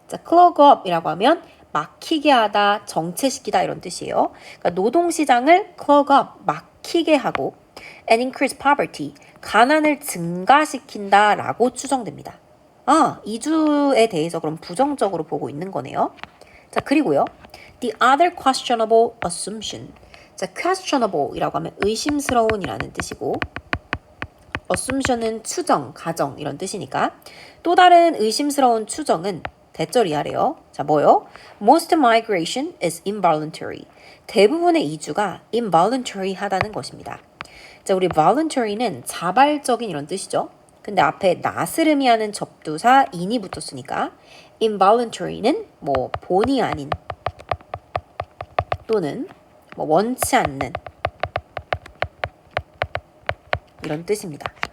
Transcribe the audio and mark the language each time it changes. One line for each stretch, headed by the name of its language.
Korean: 자, clog up이라고 하면 막히게 하다, 정체시키다 이런 뜻이에요. 그러니까 노동시장을 clog up, 막히게 하고 and increase poverty, 가난을 증가시킨다라고 추정됩니다. 이주에 대해서 그럼 부정적으로 보고 있는 거네요. 자, 그리고요.
English: The other questionable assumption.
Korean: 자, questionable이라고 하면 의심스러운이라는 뜻이고 assumption은 추정, 가정 이런 뜻이니까 또 다른 의심스러운 추정은 대절이하래요. 자, 뭐요?
English: Most migration is involuntary.
Korean: 대부분의 이주가 involuntary 하다는 것입니다. 자, 우리 voluntary는 자발적인 이런 뜻이죠. 근데 앞에 나스름이 하는 접두사 in이 붙었으니까 involuntary는 뭐 본의 아닌 또는 뭐 원치 않는 이런 뜻입니다.